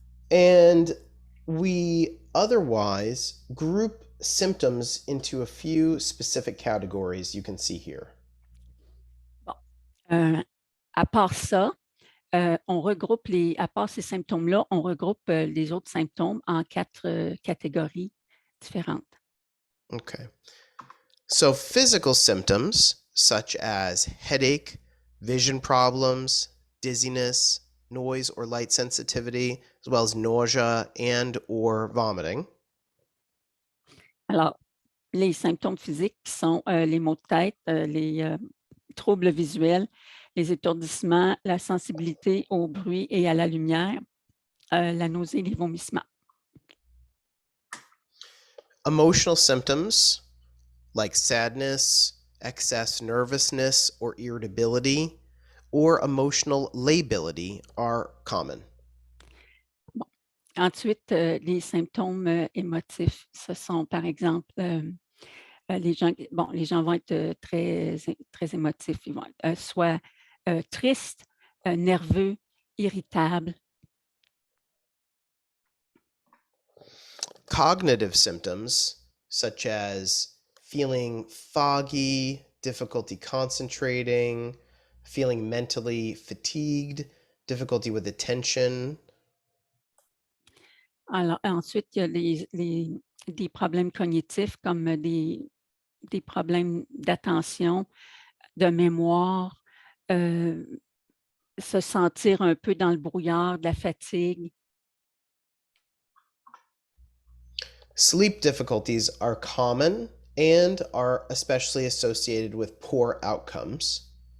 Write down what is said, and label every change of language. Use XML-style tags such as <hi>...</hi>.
<en>And we otherwise group symptoms into a few specific categories you can see here.</en> <fr>À part ça, on regroupe à part ces symptômes-là, on regroupe les autres symptômes en 4 catégories différentes.</fr> <en>Okay. So physical symptoms such as headache, vision problems, dizziness, noise or light sensitivity, as well as nausea and or vomiting.</en> <fr>Alors, les symptômes physiques sont les maux de tête, les troubles visuels, les étourdissements, la sensibilité au bruit et à la lumière, la nausée et les vomissements.</fr> <en>Emotional symptoms like sadness, excess nervousness or irritability, or emotional lability are common.</en> <fr>Bon. Ensuite, les symptômes émotifs, ce sont par exemple les gens vont être très émotifs. Ils vont être soit tristes, nerveux, irritables.</fr> <en>Cognitive symptoms such as feeling foggy, difficulty concentrating, feeling mentally fatigued, difficulty with attention.</en> <fr>Alors, ensuite, il y a des problèmes cognitifs comme des problèmes d'attention, de mémoire, se sentir un peu dans le brouillard, de la fatigue.</fr> <en>Sleep difficulties are common and are especially associated with poor outcomes.</en>